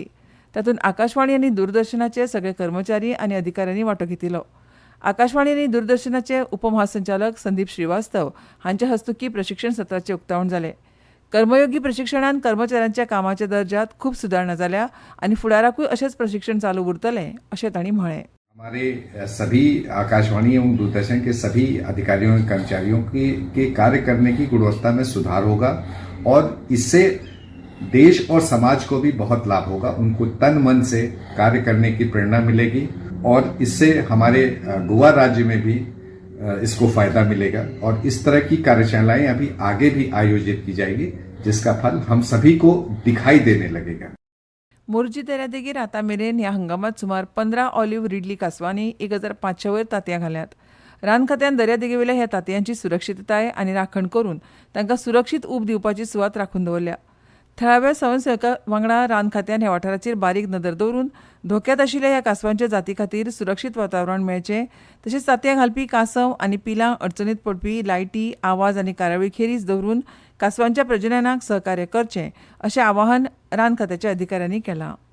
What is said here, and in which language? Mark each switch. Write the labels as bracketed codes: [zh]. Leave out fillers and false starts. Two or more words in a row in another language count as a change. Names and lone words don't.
[kok] तातूंत आकाशवाणी आनी दूरदर्शनाचे सगळे कर्मचारी आनी अधिकाऱ्यांनी वांटो घेतिल्लो. आकाशवाणी आनी दूरदर्शनाचे उपमहासंचालक संदीप श्रीवास्तव हांच्या हस्तुकीं प्रशिक्षण सत्राचें उक्तावण जालें. कर्मयोगी प्रशिक्षणान कर्मचाऱ्यांच्या कामाच्या दर्ज्यात खूब सुदारणा जाल्या आनी फुडाराकूय अशेंच प्रशिक्षण चालू उरतलें अशें तांणी म्हळें. [hi] हमारे सभी आकाशवाणी एवं दूरदर्शन के सभी अधिकारियों और कर्मचारियों के कार्य करने की गुणवत्ता में सुधार होगा और इससे देश और समाज को भी बहुत लाभ होगा. उनको तन मन से कार्य करने की प्रेरणा मिलेगी और इससे हमारे गोवा राज्य में भी इसको फायदा मिलेगा और इस तरह की कार्यशालाएं अभी आगे भी आयोजित की जाएगी जिसका फल हम सभी को दिखाई देने लगेगा. [kok] मोरजी दर्यादेगेर आतां मेरेन ह्या हंगामात सुमार 15 ऑलिव्ह रिडली कांसवांनी 1500 वयर तांतयां घाल्यात. रान खात्यान दर्यादेगेवेल्या ह्या तांतयांची सुरक्षीतताय आनी राखण करून तांकां सुरक्षीत उब दिवपाची सुवात राखून दवरल्या. थळाव्या संवयसका वांगडा रान खात्यान ह्या वाठाराचेर बारीक नदर दवरून धोक्यांत आशिल्ल्या ह्या कांसवांच्या जाती खातीर सुरक्षीत वातावरण मेळचें तशेंच तांतयां घालपी कांसव आनी पिलां अडचणीत पडपी लायटी आवाज आनी कार्यावळी खेरीज दवरून कांसवांच्या प्रजननाक सहकार्य करचें अशें आवाहन रान खात्याच्या अधिकाऱ्यांनी केलां.